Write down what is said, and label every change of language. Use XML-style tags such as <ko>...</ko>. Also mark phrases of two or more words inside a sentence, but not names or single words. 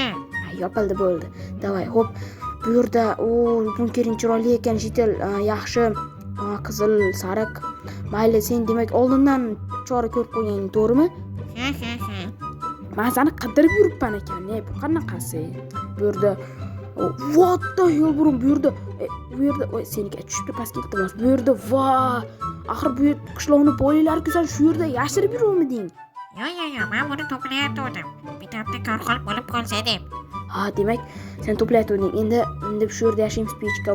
<uz>Yopildi, bo'ldi. Davay, xo'p. Bu yerda bunkering chiroyli ekan, jitel yaxshi. Qizil, sariq. Mayli, sen demak oldindan chora ko'rib qo'yganing to'g'rimi? Men seni qidirib yuribman ekan. Bu qanaqasi? Bu yerda</uz> <en>what the hell,</en> <uz>bu yerda seniki tushibdi pastga iltimos. Bu yerda axir bu qishloqni boylar-ku, sen shu yerda yashirib yuruvmiding? Yo'q, men buni to'playotgandim. Bitta korxol bo'lib qolsa deb. Demak, sen to'playotganding. Endi shu yerda yashaymiz pechka.</uz>